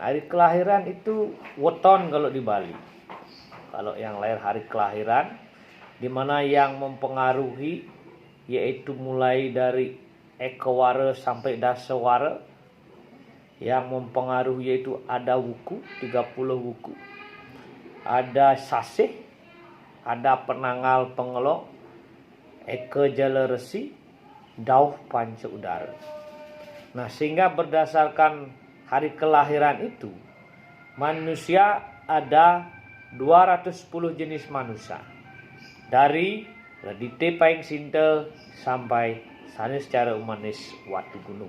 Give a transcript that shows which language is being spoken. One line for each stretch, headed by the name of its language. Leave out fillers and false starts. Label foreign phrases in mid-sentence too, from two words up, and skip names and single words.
Indonesian: Hari kelahiran itu weton kalau di Bali. Kalau yang lahir hari kelahiran, di mana yang mempengaruhi yaitu mulai dari ekawara sampai dasawara. Yang mempengaruhi yaitu ada wuku, 30 wuku. Ada sasih, ada penanggal pengelok, eka jala resi, dauh panca udara. Nah, sehingga berdasarkan hari kelahiran itu, manusia ada 210 jenis manusia. Dari Radite Paing Sinta sampai sanes secara humanis Watu Gunung.